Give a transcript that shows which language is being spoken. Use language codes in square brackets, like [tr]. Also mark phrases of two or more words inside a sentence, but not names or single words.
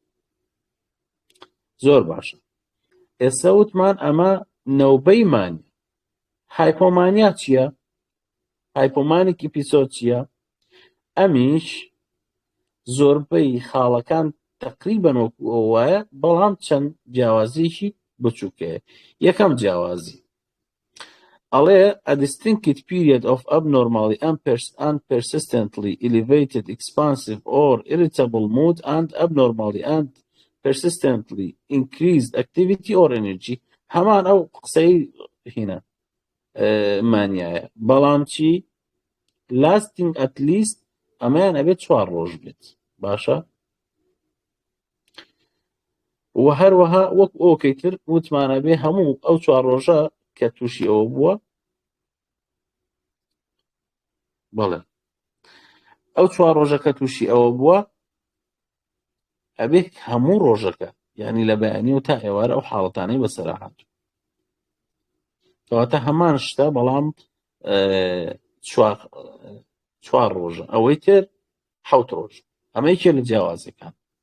[ckb] زۆر باشە ئێستا وتمان ئەمە نەوبەی مانی هایپۆمانیا چییە [en] hypomanic episode [ckb] چییە ئەمیش زۆربەی خاڵەکان تقریبەن وایە بەڵام چەند جیاوازیشی بچووکەیە یەکەم جیاوازی ئەڵێ [en] a distinct period of abnormally and persistently elevated expansive or irritable mood and abnormally and persistently increased activity or energy. [ckb] هەمان ئەو قسەی هینە مانیایە، بەڵام چی [en] lasting at least [ckb] ئەمەیان ئەبێت 4 ڕۆژ بێت. باشە؟ و هەروەها وەک ئەوکەی تر وتمانە بێ هەموو ئەو 4 ڕۆژە کە تووشی ئەوە بووە، بەڵێ ئەو 4 ڕۆژە کە تووشی ئەوە بووە ئەبێ هەموو ڕۆژەکە یعنی لە بەیانی و تا ئێوارە ئەو حاڵەتانەی بەسەرا هاتوو، کەواتە هەمان شتە بەڵام 4 ڕۆژە، ئەوەی تر 7 ڕۆژ، ئەمە یەکێ لە جیاوازەکان.